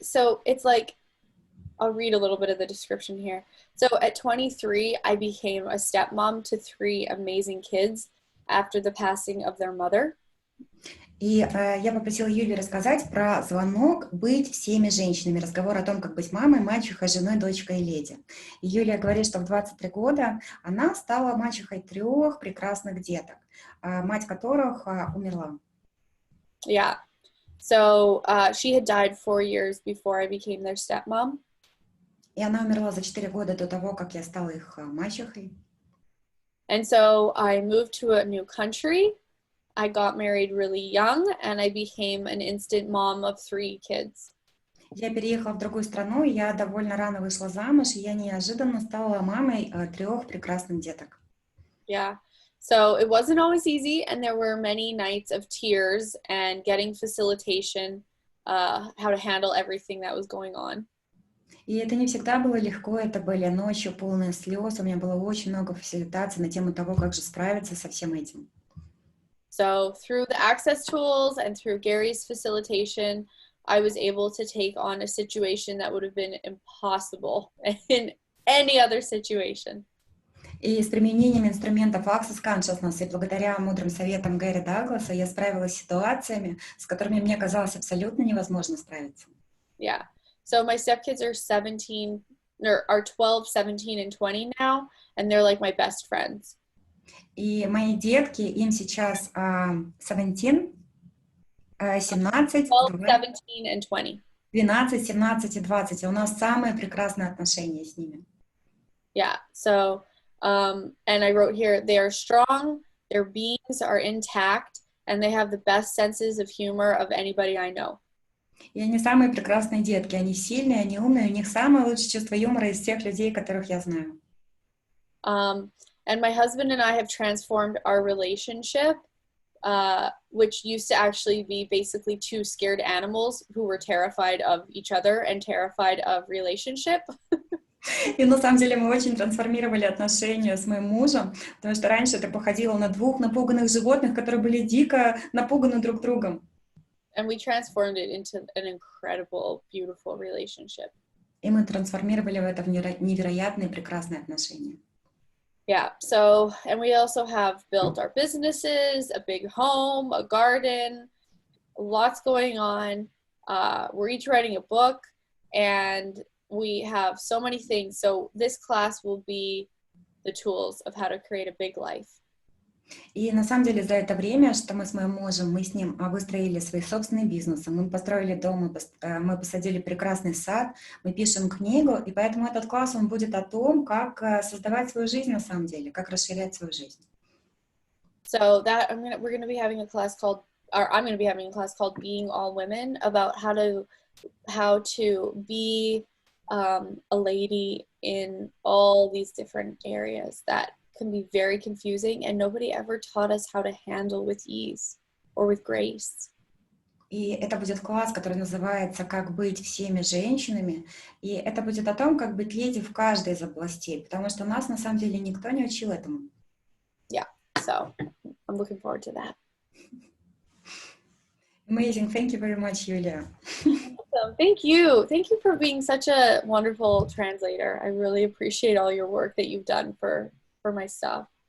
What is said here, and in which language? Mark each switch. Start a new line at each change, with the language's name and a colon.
English: So it's like, I'll read a little bit of the description here. So at 23, I became a stepmom to 3 amazing kids after the passing of their mother.
Russian: И я попросила Юлию рассказать про звонок «Быть всеми женщинами». Разговор о том, как быть мамой, мачехой, женой, дочкой и леди. И Юлия говорит, что в 23 года она стала мачехой 3 прекрасных деток, мать которых умерла.
English: Yeah. So she had died 4 years before I became their stepmom.
Russian: И она умерла за 4 года до того, как я стала их мачехой.
English: And so I moved to a new country. I got married really young, and I became an instant mom of 3 kids.
Russian: Я переехала в другую страну, и я довольно рано вышла замуж, и я неожиданно стала мамой 3 прекрасных деток.
English: Yeah. So it wasn't always easy, and there were many nights of tears and getting facilitation, how to handle everything that was going on.
Russian: И это не всегда было легко, это были ночи полные слез, у меня было очень много фасилитаций на тему того, как же справиться со всем этим.
English: So through the access tools and through Gary's facilitation, I was able to take on a situation that would have been impossible in any other situation.
Russian: И с применением инструментов Access Consciousness и благодаря мудрым советам Гэри Дагласа я справилась с ситуациями, с которыми мне казалось абсолютно невозможно справиться.
English: Yeah. So my stepkids are 17, or are 12, 17, and 20 now, and they're like my best friends.
Russian: И мои детки, им сейчас 17, 17,
English: 12, 17, and 20.
Russian: 12, 17 и 20. И у нас самые прекрасные отношения с ними.
English: Yeah. So, and I wrote here, they are strong, their beings are intact, and they have the best senses of humor of anybody I know.
Russian: И они самые прекрасные детки. Они сильные, они умные, у них самое лучшее чувство юмора из всех людей, которых я знаю.
English: And my husband and I have transformed our relationship, which used to actually be basically 2 scared animals who were terrified of each other and terrified of relationship.
Russian: И на самом деле мы очень трансформировали отношения с моим мужем, потому что раньше это походило на 2 напуганных животных, которые были дико напуганы друг другом.
English: And we transformed it into an incredible, beautiful relationship.
Russian: И мы трансформировали это в невероятные прекрасные отношения.
English: Yeah, so, and we also have built our businesses, a big home, a garden, lots going on. We're each writing a book, and we have so many things. So this class will be the tools of how to create a big life.
Russian: И на самом деле за это время, что мы с моим мужем, мы с ним выстроили свои собственные бизнесы, мы построили дом, мы посадили прекрасный сад, мы пишем книгу, и поэтому этот класс, он будет о том, как создавать свою жизнь на самом деле, как расширять свою жизнь.
English: So that we're going to be having a class called, or I'm going to be having a class called Being All Women, about how to be a lady in all these different areas that can be very confusing, and nobody ever taught us how to handle with ease or with grace.
Russian: И это будет класс, который называется «Как быть всеми женщинами», и это будет о том, как быть леди в каждой из областей, потому что нас на самом деле никто не учил этому.
English: Yeah, so I'm looking forward to that. Amazing, thank you very much, Юлия. Awesome. Thank you for being such a wonderful translator. I really appreciate all your work that you've done for my stuff.